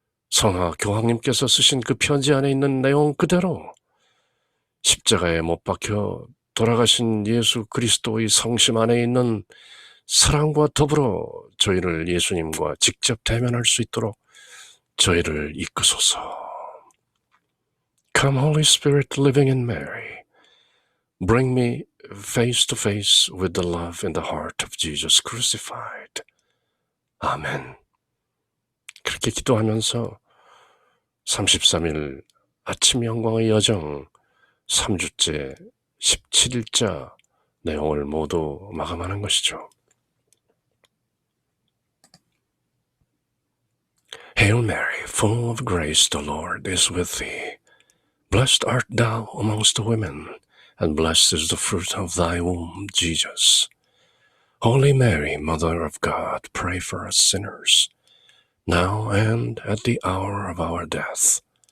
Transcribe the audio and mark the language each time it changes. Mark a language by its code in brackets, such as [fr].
[ko] 성하 교황님께서 쓰신 그 편지 안에 있는 내용 그대로 십자가에 못 박혀 돌아가신 예수 그리스도의 성심 안에 있는 사랑과 더불어 저희를 예수님과 직접 대면할 수 있도록 저희를 이끄소서. [en] Come, Holy Spirit, living in Mary, bring me face to face with the love in the heart of Jesus crucified. [ko] 아멘. 그렇게 기도하면서 33일 아침 영광의 여정 3주째 17일자 내용을 모두 마감하는 것이죠. [en] Hail Mary, full of grace, the Lord is with thee. Blessed art thou amongst women, and blessed is the fruit of thy womb, Jesus. Holy Mary, Mother of God, pray for us sinners, now and at the hour of our death.